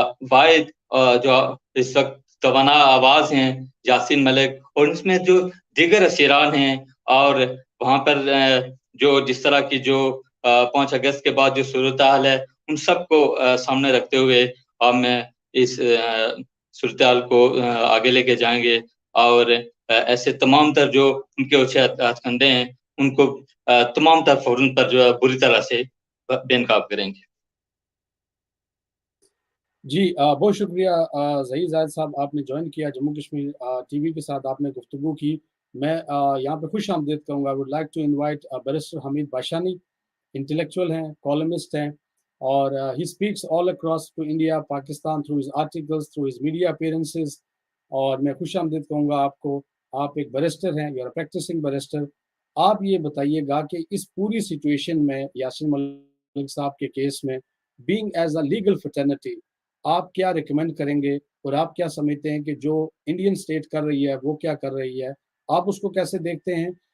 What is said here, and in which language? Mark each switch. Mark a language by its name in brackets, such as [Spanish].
[Urdu] واحد جو اس وقت توانا آواز ہیں یاسین ملک اور اس میں جو دیگر اسیران ہیں، اور وہاں پر جو جس طرح کی جو 5 اگست کے بعد جو صورتحال ہے ان سب کو سامنے رکھتے ہوئے ہم اس صورتحال کو آگے لے کے جائیں گے، اور ایسے تمام تر جو ان کے اوچھے ہتھ کنڈے ہیں ان کو تمام تر فورم پر جو ہے بری طرح سے بے نقاب کریں گے. جی بہت شکریہ ظہیر زاہد صاحب، آپ نے جوائن کیا جموں کشمیر ٹی وی کے ساتھ، آپ نے گفتگو کی. میں یہاں پہ خوش آمدید کروں گا. [English] I would like to invite [Urdu] barrister Hamid باشانی، intellectual ہیں، کالمسٹ ہیں، اور [English] he speaks all across to India, [Urdu] Pakistan [English] through his articles, through his media appearances. [Urdu] اور میں خوش آمدید کہوں گا آپ کو. آپ ایک بیرسٹر ہیں، [English] You are practising barrister. [Urdu] آپ یہ بتائیے گا کہ اس پوری سچویشن میں یاسین ملک صاحب کے کیس میں [English] being as a legal fraternity [Urdu] آپ کیا ریکمینڈ کریں گے، اور آپ کیا سمجھتے ہیں کہ جو انڈین اسٹیٹ کر رہی ہے وہ کیا کر رہی ہے، آپ اس کو کیسے دیکھتے ہیں؟